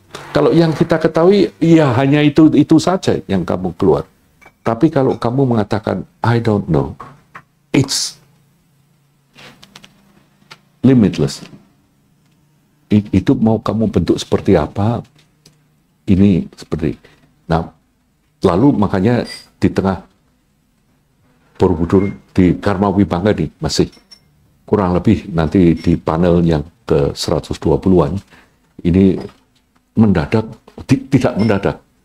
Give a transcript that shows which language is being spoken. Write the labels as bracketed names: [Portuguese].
[Indonesian] Kalau yang kita ketahui, ya hanya itu saja yang kamu keluar. Tapi kalau kamu mengatakan, [English] I don't know, it's limitless. [Indonesian] Itu mau kamu bentuk seperti apa, ini seperti. Nah, lalu makanya di tengah Borobudur di Karma Wibanga nih, masih kurang lebih nanti di panel yang ke 120-an, ini mendadak, tidak mendadak.